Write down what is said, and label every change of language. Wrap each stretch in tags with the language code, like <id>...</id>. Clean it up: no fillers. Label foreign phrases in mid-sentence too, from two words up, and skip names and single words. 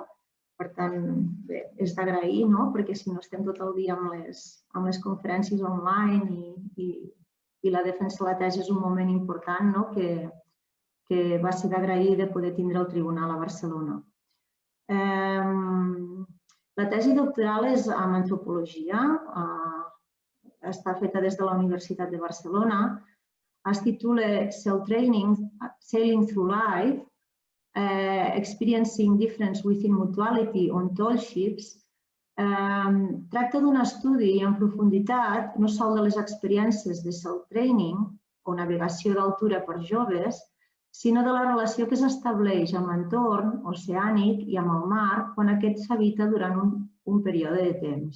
<ca>Per tant, bé, és d'agrair, perquè si no estem tot el dia amb les conferències online i la defensa de la tesi és un moment important que va ser d'agrair de poder tindre el tribunal a Barcelona. La tesi doctoral és en antropologia, està feta des de la Universitat de Barcelona, es titula Sailing Through Life, Experiencing Difference Within Mutuality on Tall Ships. Tracta d'un estudi en profunditat no sols de les experiències de</ca> <en>sail training</en> <ca>o navegació d'altura per joves, sinó de la relació que s'estableix amb l'entorn oceànic i amb el mar quan aquest s'habita durant un període de temps.</ca>